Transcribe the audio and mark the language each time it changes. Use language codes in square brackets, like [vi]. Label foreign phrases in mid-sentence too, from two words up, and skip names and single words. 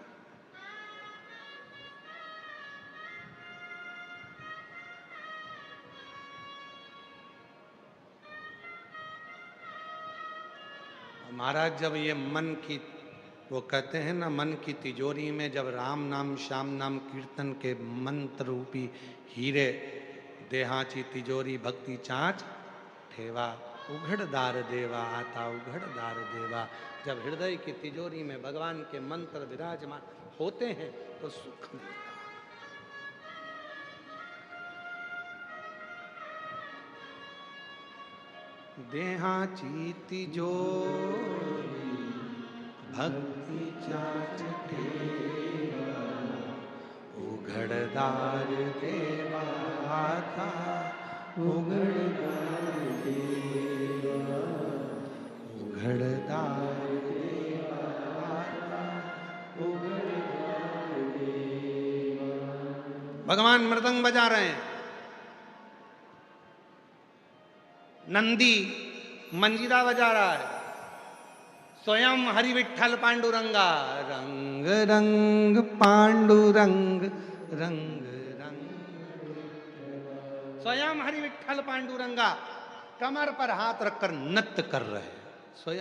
[hi] महाराज जब ये मन की, वो कहते हैं ना, मन की तिजोरी में जब राम नाम श्याम नाम कीर्तन के मंत्र रूपी हीरे, [mr] देहाची तिजोरी भक्ति चाँच ठेवा, उघड़दार देवा, आता उघड़दार देवा। [hi] जब हृदय की तिजोरी में भगवान के मंत्र विराजमान होते हैं तो सुख मिलता है। [mr] देहाची तिजोरी भक्ति चाचते, उघड़दार देवा आता उघड़दार देवा, उघड़दार देवा आता उघड़दार देवा। [hi] भगवान मृदंग बजा रहे हैं, नंदी मंजीरा बजा रहा है, स्वयं हरि विठ्ठल पांडुरंगा, रंग रंग पांडुरंग रंग रंग, स्वयं हरि विठ्ठल पांडुरंगा कमर पर हाथ रखकर नृत्य कर रहे हैं स्वयं।